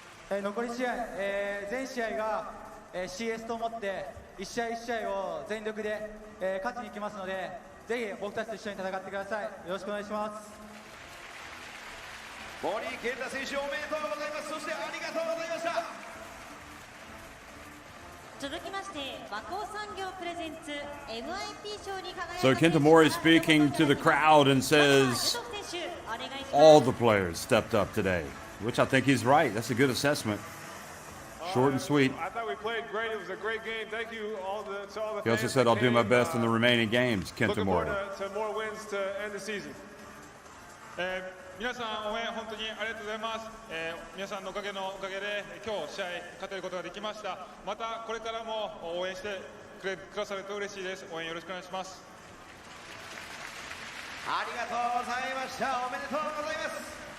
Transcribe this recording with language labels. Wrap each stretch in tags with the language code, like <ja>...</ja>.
<ja>残り試合、全試合が、CS と思って一試合一試合を全力で、勝ちに行きますので、ぜひ僕たちと一緒に戦ってください。よろしくお願いします。森健太選手おめでとうございます。そしてありがとうございました。続きまして和光産業プレゼンツ MIP 賞に輝いた</ja> <en>So Kenta Mori speaking to the crowd and says all the players stepped up today, which I think he's right. That's a good assessment. Short and sweet. I thought we played great. It was a great game. Thank you to all the He also said, I'll do my best in the remaining games, Kenta Mori. To more wins to end the season.</en> <ja>皆さん応援本当にありがとうございます。皆さんのおかげで今日試合勝てることができました。またこれからも応援してくださると嬉しいです。応援よろしくお願いします。ありがとうございました。おめでとうございます。</ja>